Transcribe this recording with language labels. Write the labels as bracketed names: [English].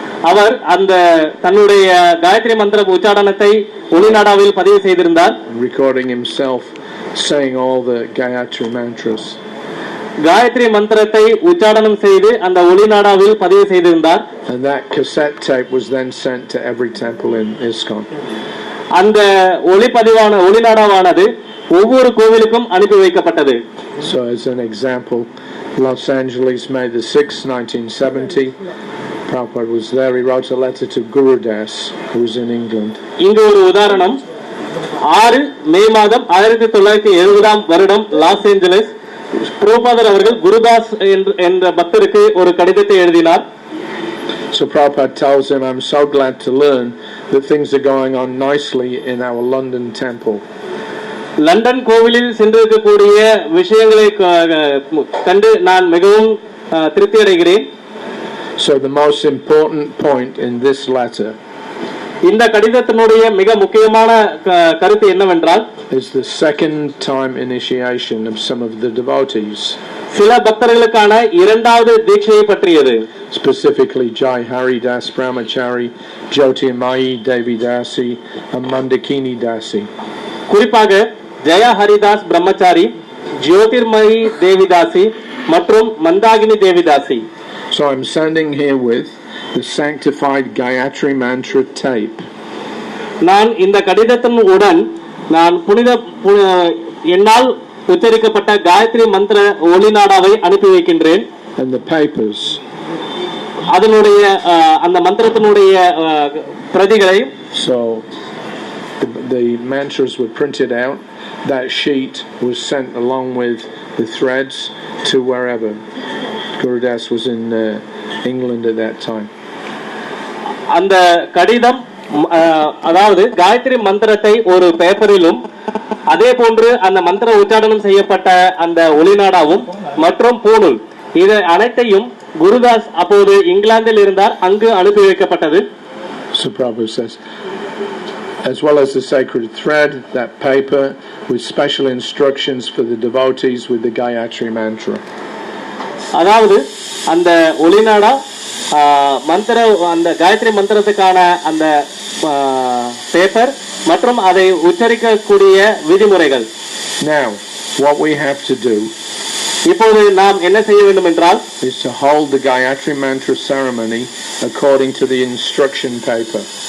[Tamil] அவர் அந்த தன்னுடைய காயத்ரி மந்திர உச்சாரணத்தை ஒளிநாடாவில் பதிவு செய்திருந்தார். [English] Recording himself saying all the Gayatri mantras. [Tamil] Gayatri மந்திரத்தை உச்சாடனம் செய்து அந்த ஒளிநாடாவில் பதிவு செய்திருந்தார். [English] And that cassette tape was then sent to every temple in ISKCON. [Tamil] அந்த ஒளிப்பதிவான ஒளிநாடாவானது ஒவ்வொரு கோவிலுக்கும் அனுப்பி வைக்கப்பட்டது. [English] So as an example, Los Angeles, May the 6th, 1970, Prabhupada was there. He wrote a letter to Gurudas, who was in England. [Tamil] இங்கு ஒரு உதாரணம், 6 மே மாதம் 1970 வருடம் லாஸ் ஏஞ்சலஸ் பிரபுபாதர் அவர்கள் குருதாஸ் என்ற பக்தருக்கு ஒரு கடிதத்தை எழுதினார். [English] So Prabhupada tells him, I'm so glad to learn that things are going on nicely in our London temple. [Tamil] London கோவிலில் சென்றிருக்கக்கூடிய விஷயங்களை கண்டு நான் மிகவும் திருப்தி அடைகிறேன். [English] So the most important point in this letter [Tamil] இந்த கடிதத்தினுடைய மிக முக்கியமான கருத்து என்னவென்றால் [English] is the second time initiation of some of the devotees. [Tamil] சில பக்தர்களுக்கான இரண்டாவது தீட்சையை பற்றியது. [English] Specifically Jai Hari Das Brahmachari, Jyotirmayi Devi Dasi, and Mandakini Dasi. [Tamil] குறிப்பாக ஜெய ஹரிதாஸ் பிரம்மச்சாரி, ஜோதிர்மயி தேவிதாசி மற்றும் Mandakini தேவிதாசி. [English] So I'm standing here with the sanctified Gayatri mantra tape. [Tamil] நான் இந்த கடிதத்தினுடன் நான் புனித என்னால் உச்சரிக்கப்பட்ட காயத்ரி மந்திர ஒளிநாடாவை அனுப்பி வைக்கின்றேன். [English] And the papers. [Tamil] அதனுடைய அந்த மந்திரத்தினுடைய பிரதிகளை. [English] So the mantras were printed out. That sheet was sent along with the threads to wherever. Gurudas was in England at that time. [Tamil] அந்த கடிதம் அதாவது காயத்ரி மந்திரத்தை ஒரு பேப்பரிலும் அதே போன்று அந்த மந்திர உச்சாரணம் செய்யப்பட்ட அந்த ஒளிநாடாவும் மற்றும் பூணூல் இது அனைத்தையும் குருதாஸ் அப்போது இங்கிலாந்தில் இருந்தார், அங்கு அனுப்பி வைக்கப்பட்டது. [English] So Prabhupada says, as well as the sacred thread, that paper with special instructions for the devotees with the Gayatri mantra. [Tamil] அதாவது அந்த ஒளிநாடா மந்திர அந்த காயத்ரி மந்திரத்துக்கான அந்த பேப்பர் மற்றும் அதை உச்சரிக்கக்கூடிய விதிமுறைகள். [English] Now, what we have to do [Tamil] இப்போது நாம் என்ன செய்ய வேண்டும் என்றால் [English] is to hold the Gayatri mantra ceremony according to the instruction paper.